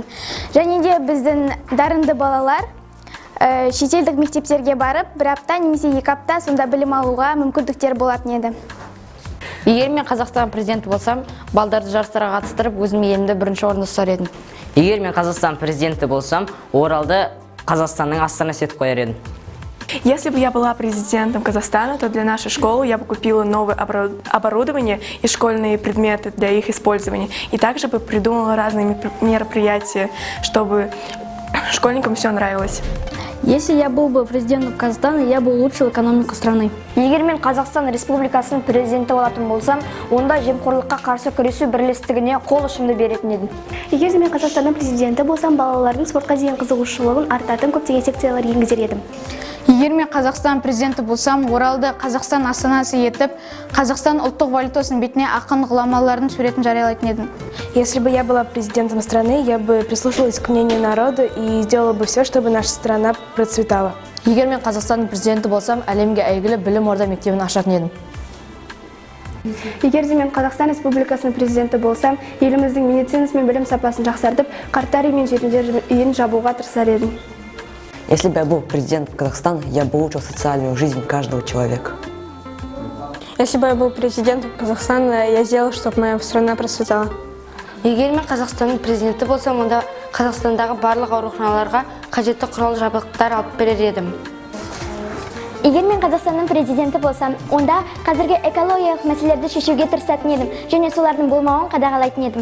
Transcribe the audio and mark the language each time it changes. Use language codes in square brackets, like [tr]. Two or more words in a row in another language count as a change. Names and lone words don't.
[kk] Және де біздің дарынды балалар шетелдік мектептерге барып, бір апта немесе 2 апта сонда білім алуға мүмкіндіктер болатын еді. Егер мен Қазақстан президенті болсам, балдарды жарыстарға қатыстырып, өзім елімді бірінші орында ұстар едім. Егер мен Қазақстан президенті болсам, Оралды Қазақстанның астанасы етіп қояр едім. [ru] Если бы я была президентом Казахстана, то для нашей школы я бы купила новое оборудование и школьные предметы для их использования. И также бы придумала разные мероприятия, чтобы школьникам все нравилось. Если я был бы президентом Казахстана, я бы улучшил экономику страны. [kk] Егер мен Қазақстан Республикасының президенті болатын болсам, онда жемқорлыққа қарсы күресу бірлестігіне қол ұшымды беретін едім. Егер мен Қазақстанның президенті болсам, балалардың спортқа деген қызығушылығын артатын көптеген секциялар енгізер едім. Егер мен Қазақстан президенті болсам, Оралды Қазақстан астанасы етіп, Қазақстан ұлттық валютасының бетіне ақын ғұламалардың суретін жариялайтын едім. [ru] Если бы я была президентом страны, я бы прислушалась к мнению народа и сделала бы все, чтобы наша страна процветала. [kk] Егер мен Қазақстанның президенті болсам, әлемге әйгілі білім орда мектебін ашатын едім. Егер де мен Қазақстан Республикасының президенті болсам, еліміздің медицинасы мен білім сапасын жақсартып, қарттар үйі мен жетімдер үйін жабуға тырысар едім. [ru] Если бы я был президентом Казахстана, я бы улучшил социальную жизнь каждого человека. Если бы я был президентом Казахстана, я сделал, чтобы моя страна процветала. [kk] Егер мен Қазақстанның президенті болсам, онда Қазақстандағы барлық ауруханаларға қажетті құрал жабдықтар алып берер едім. Егер мен Қазақстанның президенті болсам, онда қазіргі экологиялық мәселелерді шешуге тырысатын едім, және солардың болмауын қадағалайтын едім.